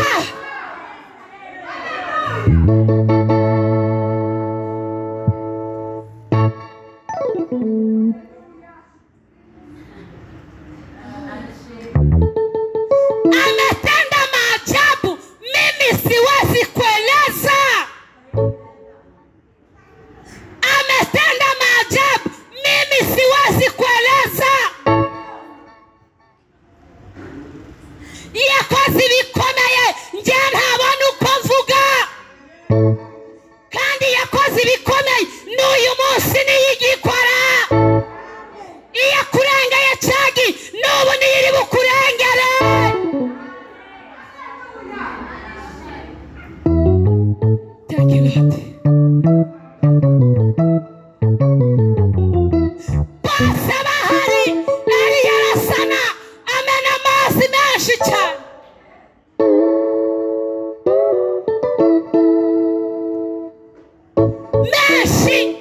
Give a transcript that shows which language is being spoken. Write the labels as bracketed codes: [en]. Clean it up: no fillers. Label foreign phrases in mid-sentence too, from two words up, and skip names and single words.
[sw] Ametenda maajabu, mimi siwezi kueleza. Ametenda maajabu, mimi siwezi kueleza. [rw] Yakoze ibikomeye, njye ntabona uko mvuga. Kandi yakoze ibikomeye n'uyu munsi niyigikora. Iyo akurengeye cagi n'ubu niyiri bukurengere. [en] Thank you, Lord. [rw] Bose bahari, Eliya arasana, amena amazi menshi cyane. Menshi.